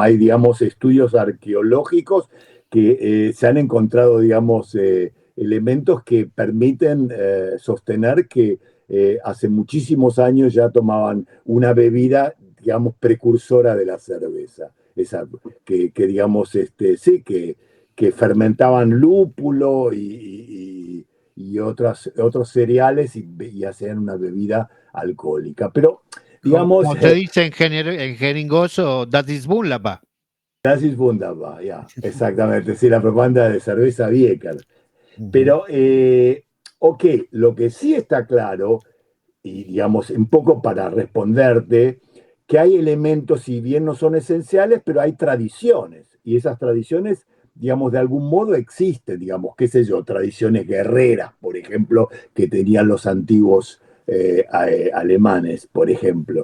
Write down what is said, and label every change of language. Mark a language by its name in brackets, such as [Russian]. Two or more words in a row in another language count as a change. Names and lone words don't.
[Spanish] Hay, digamos, estudios arqueológicos que se han encontrado, digamos, elementos que permiten sostener que hace muchísimos años ya tomaban una bebida, digamos, precursora de la cerveza. Esa, digamos, sí, que fermentaban lúpulo y otros cereales y hacían una bebida alcohólica. Pero digamos, Como se dice en jeringoso, [German] das ist wunderbar. das ist wunderbar, [Spanish] ya, exactamente, sí, la propaganda de cerveza Bieker. Ujú. Pero, ok, lo que sí está claro, y digamos, un poco para responderte, que hay elementos, si bien no son esenciales, pero hay tradiciones, y esas tradiciones digamos, de algún modo existen, digamos, qué sé yo, tradiciones guerreras, por ejemplo, que tenían los antiguos alemanes, por ejemplo.